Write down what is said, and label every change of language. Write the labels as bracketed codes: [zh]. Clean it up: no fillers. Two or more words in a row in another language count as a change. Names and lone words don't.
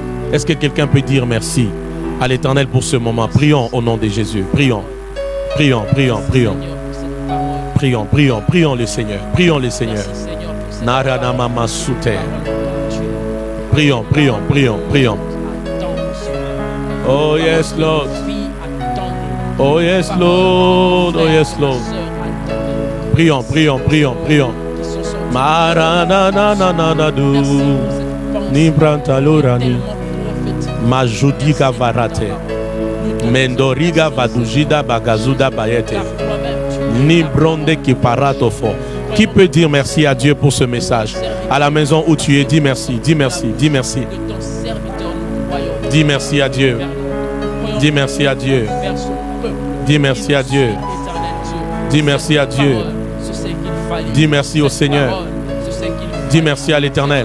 [fr] Est-ce que quelqu'un peut dire merci à l'Éternel pour ce moment. Prions au nom de Jésus. Prions. Prions, prions, prions. Prions, prions, prions le Seigneur. Prions le Seigneur. Naranamama Souter. Prions, prions, prions, prions. [en] Oh yes, Lord. Oh yes, Lord. Oh yes, Lord. [fr] Prions, prions, prions, prions. Marananananadu. Nibrantalorani. Majudika varate. Mendoriga vadujida bagazuda bayete. Nibronde kiparatofo. Qui peut dire merci à Dieu pour ce message? À la maison où tu es, dis merci, dis merci, dis merci. Dis merci à Dieu. Dis merci à Dieu. Dis merci à Dieu. Dis merci à Dieu. Dis merci au Seigneur. Dis merci à l'Éternel.